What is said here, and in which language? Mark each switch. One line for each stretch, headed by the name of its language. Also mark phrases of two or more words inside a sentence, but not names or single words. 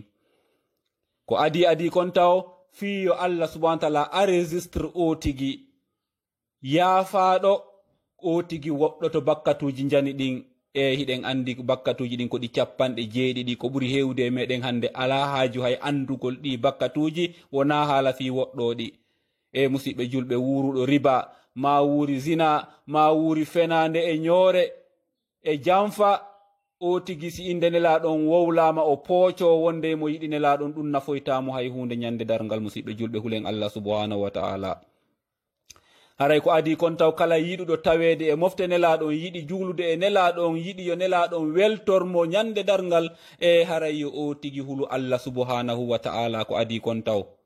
Fula: Ko adi kon taw fiyo
Arabic: الله سبحانه وتعالى
Fula: a registre o tigi yaafaɗo o tigi woɗɗoto bakkatuji jani ɗin. E hiɗen andi bakkatuji ɗin ko ɗi 70 ko ɓuri hewde e meɗen hande ala haaju hay andugol ɗi bakkatuji wona haala fi woɗɗoɗi. E musidɓe julɓe wuruɗo riba ma wuri zina ma wuri fenande e ñoore e janfa o tigi si inde nelaɗon wowlama o pooco wonde mo yiɗi nelaɗon ɗum nafoytamo hay hunde ñande dargal musidɓe julɓe hulen
Arabic: الله سبحانه وتعالى.
Fula: Haray ko adi kon taw kala yiɗuɗo tawede e mofte nelaɗon yiɗi juulude e nelaɗon yiɗi yo nelaɗon weltormo ñande dargal e haray yo o tigi hulu
Arabic: الله سبحانه وتعالى
Fula: ko adi kon taw.